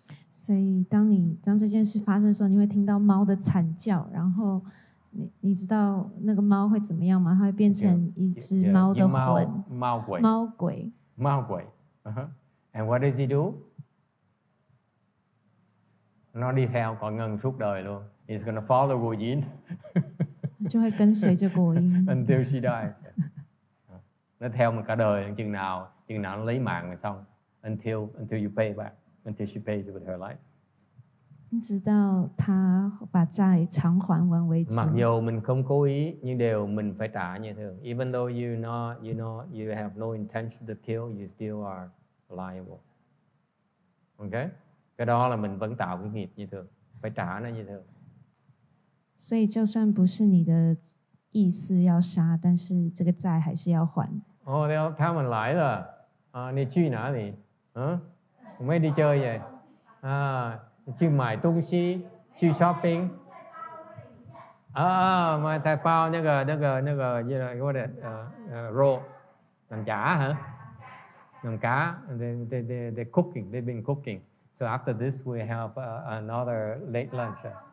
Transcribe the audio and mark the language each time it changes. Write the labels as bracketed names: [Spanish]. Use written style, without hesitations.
[Chinese] 所以当这件事发生的时候，你会听到猫的惨叫，然后你知道那个猫会怎么样吗？它会变成一只猫的魂，猫鬼。 [English] And what does he do? [Vietnamese] Nó đi theo con Ngân suốt đời luôn. [English] He's gonna follow Cô Yin. [Chinese] 就会跟随着果因 [English] until she dies. [Vietnamese] Nó theo mình cả đời chừng nào nó lấy mạng rồi xong. [English] Until you pay back. Until she pays with her life. [Chinese] 直到他把债偿還完為止。 [Vietnamese] Mặc dù mình không cố ý nhưng đều mình phải trả như thường. [English] Even though you have no intention to kill, you still are liable. Okay? [Vietnamese] Cái đó là mình vẫn tạo cái nghiệp như thường, phải trả nó như thường. [Chinese] 所以就算不是你的意思要杀，但是这个债还是要还。他们来了，你去哪里？没 [Vietnamese] đi chơi vậy? [Chinese] 去买东西，去 shopping。买菜包那个 [English] what it roll [Vietnamese] làm chả hả? Làm cá. [English] They cooking. They've been cooking. So after this we have another late lunch.